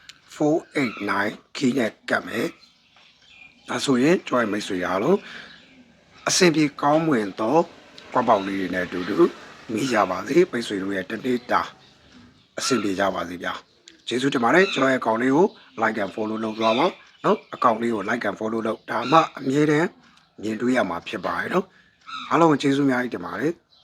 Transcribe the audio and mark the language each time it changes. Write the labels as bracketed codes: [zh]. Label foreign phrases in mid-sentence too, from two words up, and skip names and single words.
[my] 489 key နဲ့ကတ်မယ်ဒါဆိုရင်ကျွန်တော်မိတ်ဆွေအားလုံးအဆင်ပြေကောင်းမွန်သောကွက်ပေါက်လေးတွေနဲ့အတူတူမိကြပါစေမိတ်ဆွေတို့ရဲ့တနေ့တာအဆင်ပြေကြပါစေဗျာကျေးဇူးတင်ပါတယ်ကျွန်တော်ရဲ့အကောင့်လေးကို [en] like and follow [my] လုပ်သွားပါနော်အကောင့်လေးကို [en] like and follow [my] လုပ်ဒါမှအမြဲတမ်းမြင်တွေ့ရမှာဖြစ်ပါတယ်နော်အားလုံးကျေးဇူးများကြီးတင်ပါတယ်